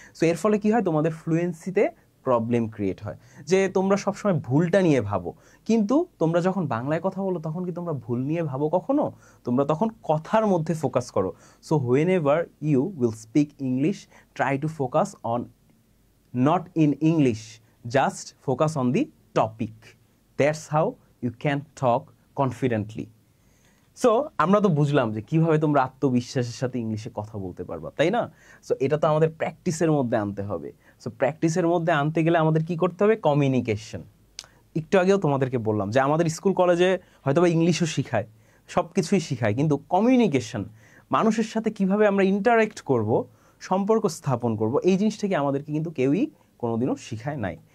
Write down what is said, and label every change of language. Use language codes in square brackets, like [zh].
[bn] So এর ফলে কি হয়, তোমাদের ফ্লুয়েন্সিতে প্রবলেম ক্রিয়েট হয়, যে তোমরা সবসময় ভুলটা নিয়ে ভাবো। কিন্তু তোমরা যখন বাংলায় কথা বলো তখন কি তোমরা ভুল নিয়ে ভাবো কখনো? তোমরা তখন কথার মধ্যে ফোকাস করো। [en] So whenever you will speak English, try to focus on not in English, just focus on the topic. That's how you can talk confidently. [bn] So আমরা তো বুঝলাম যে কিভাবে তোমরা আত্মবিশ্বাসের সাথে ইংলিশে কথা বলতে পারবা, তাই না? সো এটা তো আমাদের প্র্যাকটিসের মধ্যে আনতে হবে। সো প্র্যাকটিসের মধ্যে আনতে গেলে আমাদের কি করতে হবে? কমিউনিকেশন। একটু আগেও তোমাদেরকে বললাম যে আমাদের স্কুল কলেজে হয়তো বা ইংলিশও শিখায়, সব কিছুই শিখায়, কিন্তু কমিউনিকেশন, মানুষের সাথে কিভাবে আমরা ইন্টারেক্ট করব, সম্পর্ক স্থাপন করব, এই জিনিসটাকে আমাদেরকে কিন্তু কেউই কোনোদিনও শিখায় নাই।